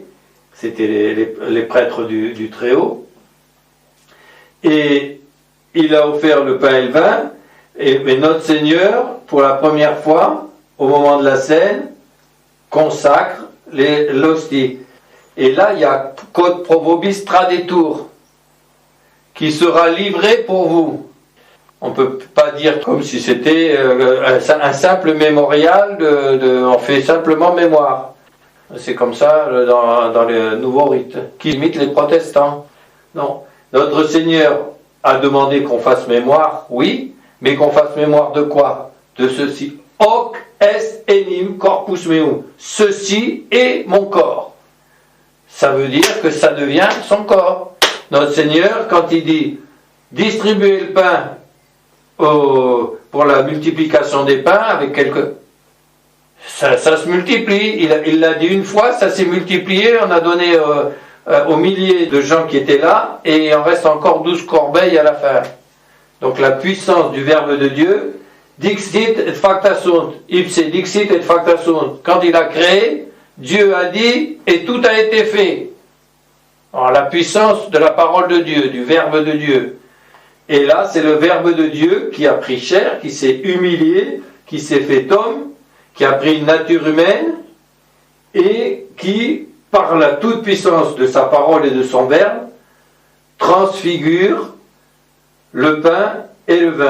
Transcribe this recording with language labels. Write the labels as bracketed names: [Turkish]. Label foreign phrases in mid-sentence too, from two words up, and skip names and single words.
[French] C'était les prêtres du Très-Haut. Et il a offert le pain et le vin, mais notre Seigneur, pour la première fois, au moment de la scène, consacre l'hostie. Et là, il y a [Latin] Quod pro vobis tradetur, [French] qui sera livré pour vous. On ne peut pas dire comme si c'était un simple mémorial, on fait simplement mémoire. C'est comme ça dans le nouveau rite, qui imite les protestants. Non. Notre Seigneur a demandé qu'on fasse mémoire, oui, mais qu'on fasse mémoire de quoi? De ceci. [Latin] Hoc est enim corpus meum. [French] Ceci est mon corps. Ça veut dire que ça devient son corps. Notre Seigneur, quand il dit distribuer le pain pour la multiplication des pains avec quelques... Ça se multiplie. Il l'a dit une fois, ça s'est multiplié. On a donné aux milliers de gens qui étaient là, et il en reste encore 12 corbeilles à la fin. Donc la puissance du Verbe de Dieu, [Latin] dixit et facta sunt, ipse dixit et facta sunt. [French] Quand il a créé, Dieu a dit et tout a été fait. Alors la puissance de la parole de Dieu, du Verbe de Dieu. Et là, c'est le Verbe de Dieu qui a pris chair, qui s'est humilié, qui s'est fait homme, qui a pris une nature humaine, et qui, par la toute-puissance de sa parole et de son Verbe, transfigure le pain et le vin.